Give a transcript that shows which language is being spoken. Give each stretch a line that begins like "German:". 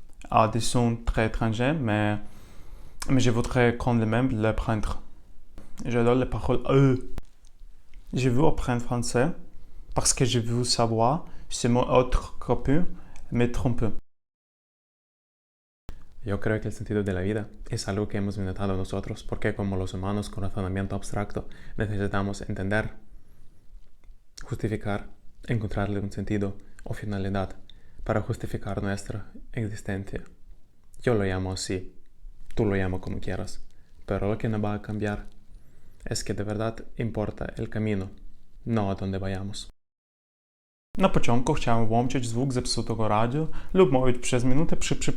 French: À des sons très étrangers, mais je voudrais quand même les apprendre. J'adore les paroles Je veux apprendre français parce que je veux savoir si mon autre copie me trompe.
Spanish: Yo creo que el sentido de la vida es algo que hemos inventado nosotros porque como los humanos con razonamiento abstracto necesitamos entender, justificar, encontrarle un sentido o finalidad para justificar nuestra existencia. Yo lo llamo así, tú lo llamas como quieras, pero lo que no va a cambiar es que de verdad importa el camino, no a donde vayamos.
Polish: Na początku chciałem włączyć звук zepsutego radio lub mówić przez minutę przy.